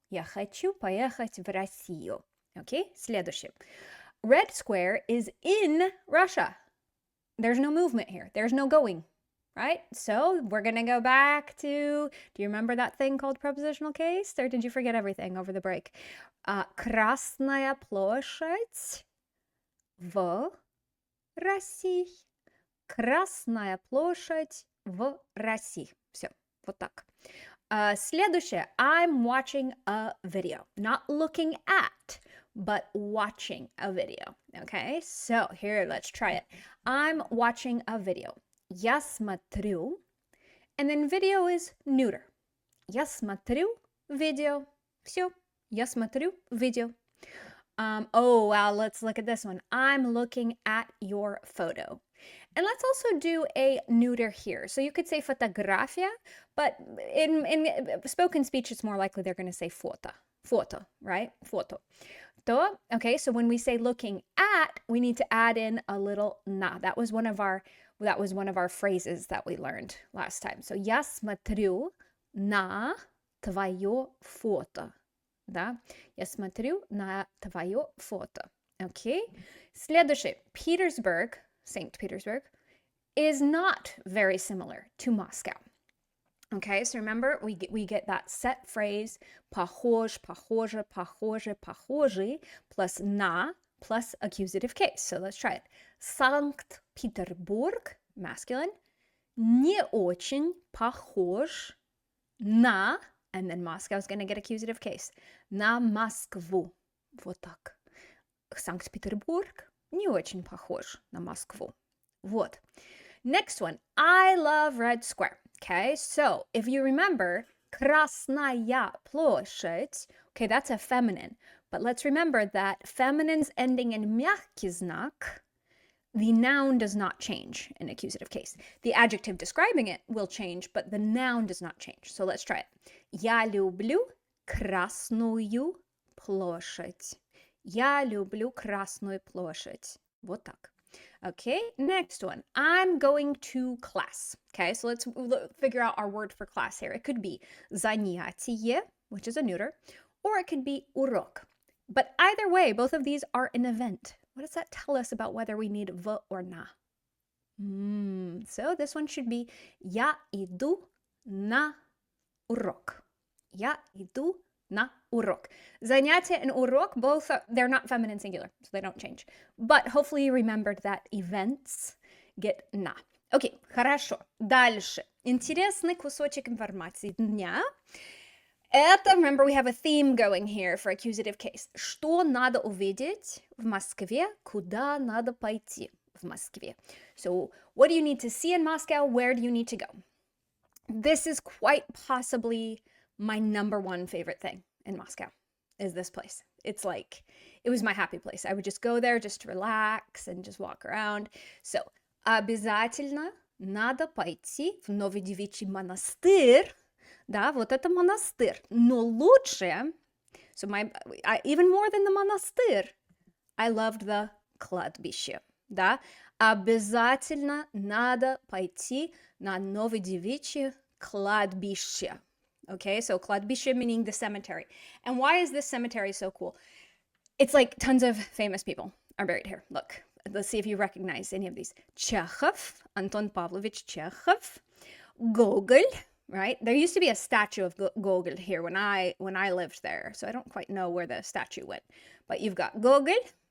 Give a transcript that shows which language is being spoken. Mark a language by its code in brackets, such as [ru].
[ru] Я хочу поехать в Россию. Okay, следующее. [en] Red Square is in Russia. There's no movement here. There's no going, right? So we're going to go back to, do you remember that thing called prepositional case? Or did you forget everything over the break? [ru] Красная площадь в России. Красная площадь в России. Все, вот так. Следующее. [en] I'm watching a video. Not looking at, but watching a video. Okay, so here, let's try it. I'm watching a video. [ru] Я смотрю. [en] And then video is neuter. [ru] Я смотрю видео. Все. Я смотрю видео. [en] Oh, wow, let's look at this one. I'm looking at your photo. And let's also do a neuter here. So you could say fotografia, but in spoken speech, it's more likely they're going to say foto. Foto, right? Foto. То, okay, so when we say looking at, we need to add in a little na. That was one of our phrases that we learned last time. [ru] So я смотрю на твое фото. Да? Я смотрю на твое фото. Okay? Следующий. [en] Petersburg, St. Petersburg, is not very similar to Moscow. Okay, so remember, we get that set phrase, похож, похоже, похоже, похожий, plus на, plus accusative case. So let's try it. [ru] Санкт-Петербург, [en] masculine, [ru] не очень похож на, [en] and then Moscow's going to get accusative case, [ru] на Москву. Вот так. Санкт-Петербург не очень похож на Москву. [en] Вот. Next one. I love Red Square. Okay, so if you remember, Krasnaya площадь, okay, that's a feminine. But let's remember that feminines ending in мягкий знак, the noun does not change in accusative case. The adjective describing it will change, but the noun does not change. So let's try it. [ru] Я люблю Красную площадь. Я люблю Красную площадь. [en] Вот так. Okay, next one. I'm going to class. Okay, so let's figure out our word for class here. It could be занятие, which is a neuter, or it could be урок. But either way, both of these are an event. What does that tell us about whether we need v or na? So this one should be [ru] я иду на урок. Я иду на урок. [en] Занятие and урок, both, they're not feminine singular, so they don't change. But hopefully you remembered that events get на. [ru] Окей, хорошо. Дальше. Интересный кусочек информации дня. [en] Это, remember, we have a theme going here for accusative case. [ru] Что надо увидеть в Москве? Куда надо пойти в Москве? [en] So, what do you need to see in Moscow? Where do you need to go? This is quite possibly my number one favorite thing in Moscow, is this place. It's like, it was my happy place. I would just go there just to relax and just walk around. [ru] So, обязательно надо пойти в Новый Девичий монастырь. Да, вот это монастырь. Но лучше, [en] so even more than the монастырь, I loved the кладбище. Да, [ru] Обязательно надо пойти на Новодевичье кладбище. [en] Okay, so кладбище meaning the cemetery. And why is this cemetery so cool? It's like tons of famous people are buried here. Look, let's see if you recognize any of these. Chekhov, Anton Pavlovich Chekhov, Gogol, right? There used to be a statue of Gogol here when I lived there, so I don't quite know where the statue went. But you've got Gogol.